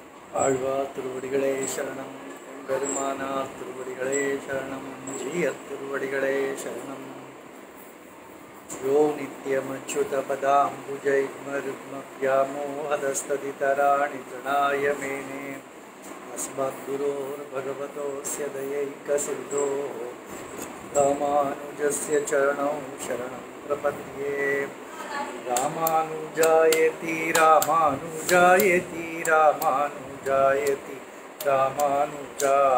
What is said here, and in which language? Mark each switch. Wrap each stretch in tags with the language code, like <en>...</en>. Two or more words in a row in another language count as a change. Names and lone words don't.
<ta>ஆழ்வார் திருவடிகளே சரணம். பெருமானார் திருவடிகளே சரணம். ஜீயர் திருவடிகளே சரணம்.</ta> <sa>यो नित्यमच्चुतपदाम्बुजैर्मरुक्मव्यामोहतस्तदितराणि तृणाय मेने अस्मद्गुरोर्भगवतोऽस्य दयैकसिन्धोः रामानुजस्य चरणौ शरणं प्रपद्ये. रामानुजायति रामानुजायति रामानुजायति रामानुजा</sa>